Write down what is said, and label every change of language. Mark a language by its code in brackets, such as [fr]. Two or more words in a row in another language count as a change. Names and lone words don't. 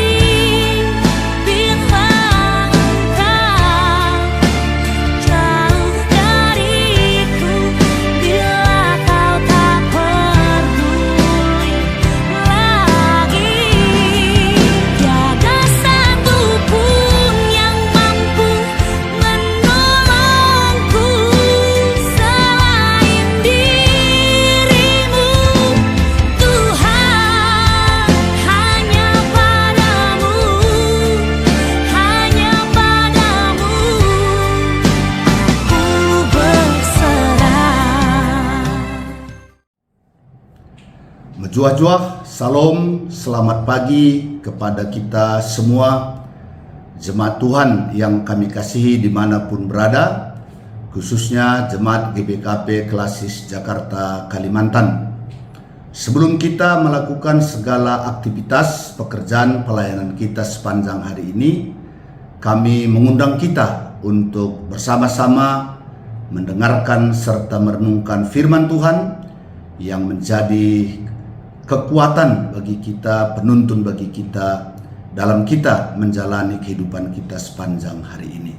[id] Bila engkau jauh dariku, bila kau tak peduli lagi, tiada satu pun yang mampu menolongku selain dirimu, Tuhan. Hanya padamu, hanya padamu aku berserah. Menjuah-juah, salam, selamat pagi kepada kita semua jemaat Tuhan yang kami kasihi dimanapun berada, khususnya jemaat GBKP Klasis Jakarta, Kalimantan. Sebelum kita melakukan segala aktivitas pekerjaan pelayanan kita sepanjang hari ini, kami mengundang kita untuk bersama-sama mendengarkan serta merenungkan firman Tuhan yang menjadi kekuatan bagi kita, penuntun bagi kita dalam kita menjalani kehidupan kita sepanjang hari ini.